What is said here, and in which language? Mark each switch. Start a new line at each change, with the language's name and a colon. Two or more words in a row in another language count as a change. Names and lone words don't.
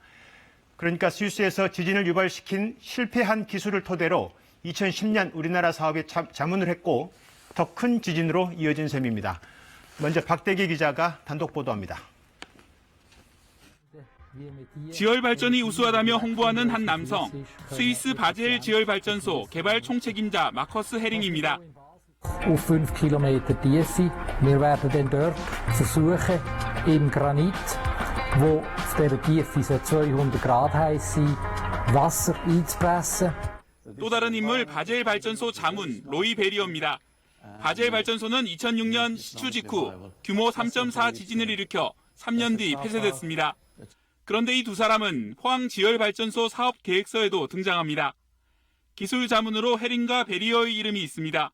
Korean: 그러니까 스위스에서 지진을 유발시킨 실패한 기술을 토대로 2010년 우리나라 사업에 자문을 했고 더 큰 지진으로 이어진 셈입니다. 먼저 박대기 기자가 단독 보도합니다. 지열발전이 우수하다며 홍보하는 한 남성, 스위스 바젤 지열발전소 개발 총책임자 마커스 헤링입니다.
German: Auf 5 Kilometer Tiefe. Wir werden dann dort versuchen, im Granit, wo auf dieser Tiefe so 200 Grad heiß sind, Wasser einzupressen.
Korean: 또 다른 인물 바젤 발전소 자문 로이 베리어입니다. 바젤 발전소는 2006년 시추 직후 규모 3.4 지진을 일으켜 3년 뒤 폐쇄됐습니다. 그런데 이 두 사람은 포항 지열발전소 사업 계획서에도 등장합니다. 기술 자문으로 헤링과 베리어의 이름이 있습니다.